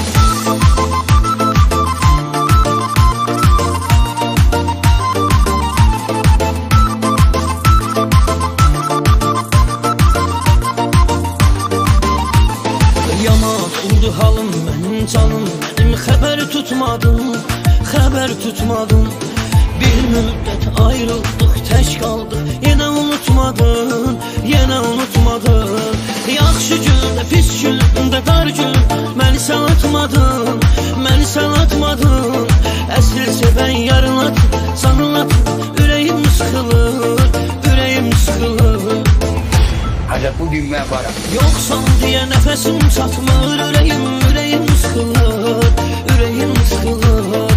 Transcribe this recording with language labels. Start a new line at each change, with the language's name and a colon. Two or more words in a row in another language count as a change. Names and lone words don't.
Turkish: Yaman oldu halım benim canım, benim haber tutmadın, haber tutmadın. Bir müddet ayrıldık, tək kaldık, yine unutmadın, yine unutmadın.
Azerbaijani: Yaxşı gündə, pis gündə, dar gün, məni sən atmadın, məni sən atmadın. Əsl sevən yarınat, canınat,
Turkish: yüreğim sıkılır, yüreğim sıkılır. Hadi bugün ben varım. Yoksan diye nefesim çatmır, yüreğim sıkılır, yüreğim sıkılır.